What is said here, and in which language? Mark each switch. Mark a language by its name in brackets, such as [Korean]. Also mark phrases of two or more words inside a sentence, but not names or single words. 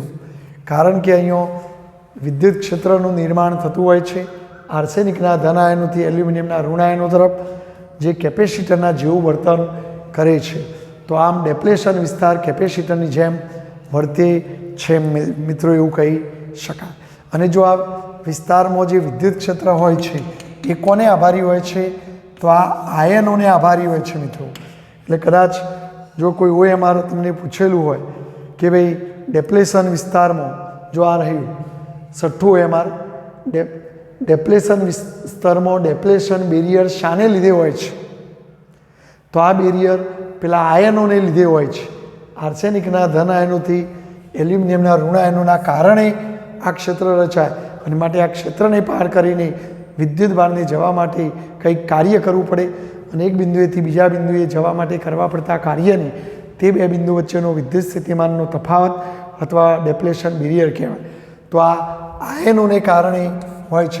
[Gujarati] કારણ કે અહીંયા વિદ્યુત ક્ષેત્રનું નિર્માણ થતું હોય છે આર્સેનિકના ધન આયનોથી એલ્યુમિનિયમના ઋણ આયનો તરફ, જે કેપેસિટરના જેવું વર્તન કરે છે। તો આમ ડેપ્લેશન વિસ્તાર કેપેસિટરની જેમ વર્તે છે મિત્રો, એવું કહી શકાય। અને જો આ વિસ્તારમાં જે વિદ્યુત ક્ષેત્ર હોય છે એ કોને આભારી હોય છે? તો આ આયનોને આભારી હોય છે મિત્રો। એટલે કદાચ જો કોઈ OMR તમને પૂછેલું હોય કે ભાઈ ડેપ્લેશન વિસ્તારમાં જો આ રહ્યું 6ઠું OMR ડેપ્લેશન સ્તરમાં [English] depletion barrier [Gujarati] શાને લીધે હોય છે? તો આ બેરિયર પેલા આયનોને લીધે હોય છે। આર્સેનિકના ધન આયનોથી એલ્યુમિનિયમના ઋણ આયનોના કારણે આ ક્ષેત્ર રચાય। અને માટે આ ક્ષેત્રને પાર કરીને વિદ્યુત ભારને જવા માટે કંઈક કાર્ય કરવું પડે અને એક બિંદુએથી બીજા બિંદુએ જવા માટે કરવા પડતા કાર્યને તે બે બિંદુ વચ્ચેનો વિદ્યુત સ્થિતિમાનનો તફાવત અથવા [English] depletion barrier [Gujarati] કહેવાય. તો આ આયનોને કારણે હોય છે.